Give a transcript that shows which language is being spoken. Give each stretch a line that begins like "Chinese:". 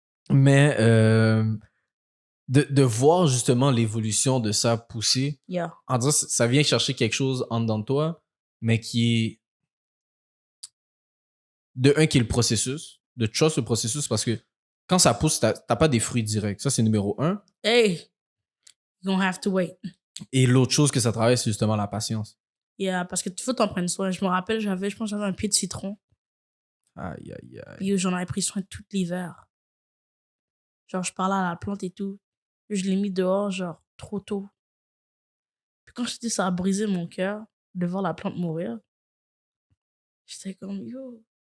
French: Mais de voir justement l'évolution de ça pousser, Yeah. en disant ça vient chercher quelque chose en dedans de toi, mais qui est de un qui est le processus, de trust le processus, parce que quand ça pousse, t'as pas des fruits directs. Ça, c'est numéro 1.
English: Hey, you're gonna have to wait.
French: Et l'autre chose que ça travaille, c'est justement la patience. Yeah, parce que tu faut t'en prendre soin. Je me rappelle, je pense que j'avais un pied de citron. Aïe, aïe, aïe. Puis j'en avais pris soin tout l'hiver. Genre, je parlais à la plante et tout. Je l'ai mis dehors, genre, trop tôt. Puis quand je dis ça a brisé mon cœur de voir la plante mourir, j'étais comme, yo,